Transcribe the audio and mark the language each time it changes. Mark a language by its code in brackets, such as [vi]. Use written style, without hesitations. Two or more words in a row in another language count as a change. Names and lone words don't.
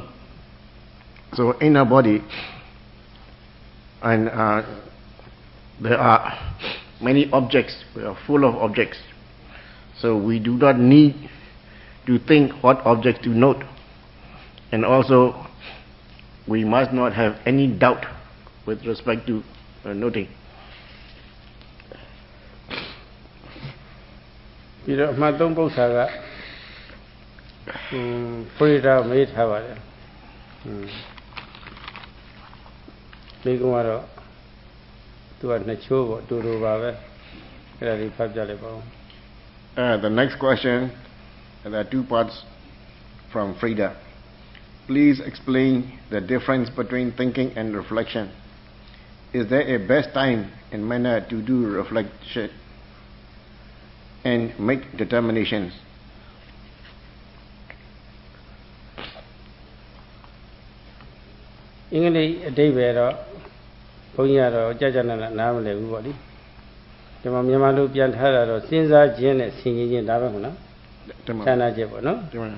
[en] So in our body, and there are many objects, we are full of objects. So we do not need to think what objects to note. And also, we must not have any doubt with respect to noting. [my] ပြီးတော့အမှတ်3ပု္ပ္ပာကဖွေတာမေးထားပါတယ်ဒီကောင်ကတော့သူကနှစ်ချိုးပေါ့တူတူပါပဲအဲ့ဒါလေးဖတ်ပြလိုက်ပါဦး [en] The next question, there are two parts from Frida. Please explain the difference between thinking and reflection. Is there a best time and manner to do reflection and make determinations? [my] အင်္ဂလိပ်အဓိပ္ပာယ်တော့ဘုန်းကြီးကတော့ကြာကြာနာနားမလည်ဘူးပေါ့လေဒီမှာမြန်မာလိုပြန်ထားတာတော့စဉ်းစားခြင်းနဲ့ဆင်ခြင်ခြင်းဒါပဲဟုတ်လားဌာနချက်ပေါ့နော်